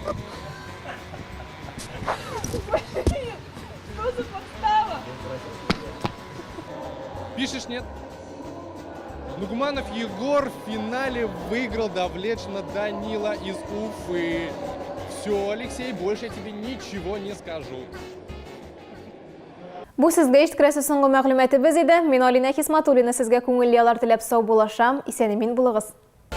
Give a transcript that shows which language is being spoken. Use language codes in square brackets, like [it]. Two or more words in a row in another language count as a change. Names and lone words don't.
[ru] Что за подстава? Пишешь нет? Нугманов Егор в финале выиграл давлечно Данила из Уфы. Все, Алексей, больше я тебе ничего не скажу. [tt] Бу сезгә ишеткерәсе соңгы мәгълүматыбыз иде. Мин Алина Хисматуллина сезгә күңелле ялар теләп сау булашам. Исән-имин булыгыз.